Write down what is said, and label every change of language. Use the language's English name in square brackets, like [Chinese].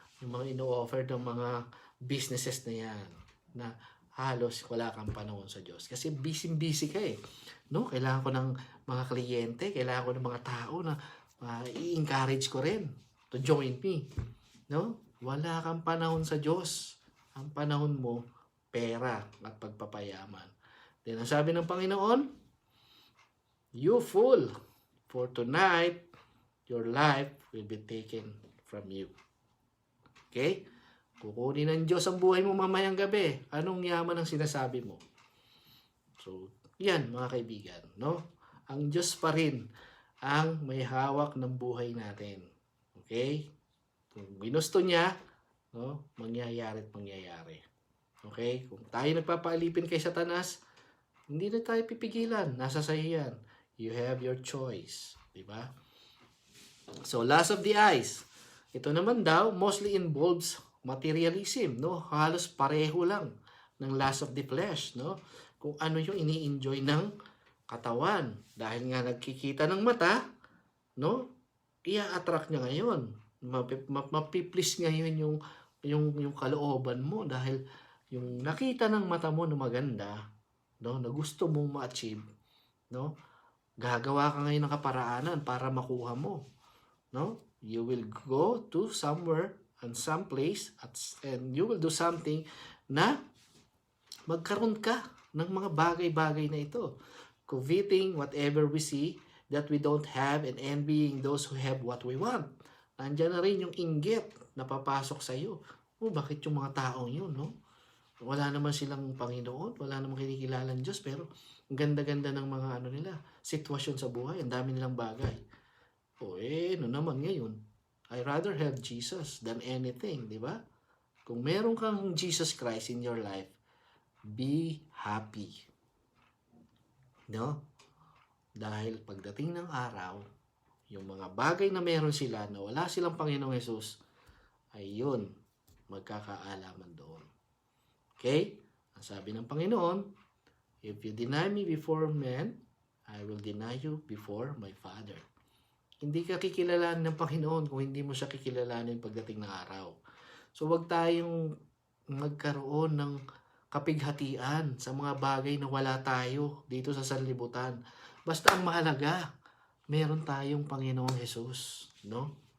[Filipino] Yung mga ino-offer ng mga businesses na yan, na halos wala kang panahon sa Diyos. Kasi busy ka eh. No? Kailangan ko ng mga kliyente, kailangan ko ng mga tao na i-encourage ko rin [English] to join me. [Filipino] No? Wala kang panahon sa Diyos. Ang panahon mo, pera at pagpapayaman. [English] Then, [Filipino] ang sabi ng Panginoon, [English] you fool, for tonight, your life will be taken from you. Okay? [Filipino] Kukunin ng Diyos ang buhay mo mamayang gabi. Anong yaman ang sinasabi mo? So, yan mga kaibigan, no? Ang Diyos pa rin ang may hawak ng buhay natin. Okay? Kung ginusto niya, no, mangyayari at mangyayari. Okay? Kung tayo nagpapaalipin kay Satanas, hindi na tayo pipigilan. Nasa sayo yan. [English] You have your choice. [Filipino] Diba? [English] So, lust of the eyes. [Filipino] Ito naman daw, [English] mostly involves materialism, [Filipino] no? Halos pareho lang ng lust of the flesh, no? Kung ano yung ini-enjoy ng katawan. Dahil nga nagkikita ng mata, no? Ia-attract niya ngayon. Mapiplis ngayon yung kalooban mo dahil yung nakita ng mata mo na maganda, no? Na gusto mong ma-achieve, no? Gagawa ka ngayon ng kaparaanan para makuha mo, no? [English] You will go to somewhere and some place and you will do something [Filipino] na magkaroon ka ng mga bagay-bagay na ito. [English] Coveting whatever we see that we don't have and envying those who have what we want. [Filipino] Nandiyan na rin yung inggit na papasok sa iyo. Bakit yung mga taong yun, no? Wala naman silang Panginoon, wala namang kinikilala ng Diyos, pero ang ganda-ganda ng mga nila, sitwasyon sa buhay, ang dami nilang bagay. Ano naman ngayon? [English] I rather have Jesus than anything, [Filipino] di ba? Kung meron kang [English] Jesus Christ in your life, be happy. No? [Filipino] Dahil pagdating ng araw, yung mga bagay na meron sila na wala silang Panginoong Jesus, ay yun, magkakaalaman doon. Okay? Ang sabi ng Panginoon, [English] if you deny me before men, I will deny you before my Father. [Filipino] Hindi ka kikilalanin ng Panginoon kung hindi mo siya kikilalanin pagdating ng araw. So, wag tayong magkaroon ng kapighatian sa mga bagay na wala tayo dito sa sanlibutan. Basta ang mahalaga, meron tayong Panginoong Jesus, no?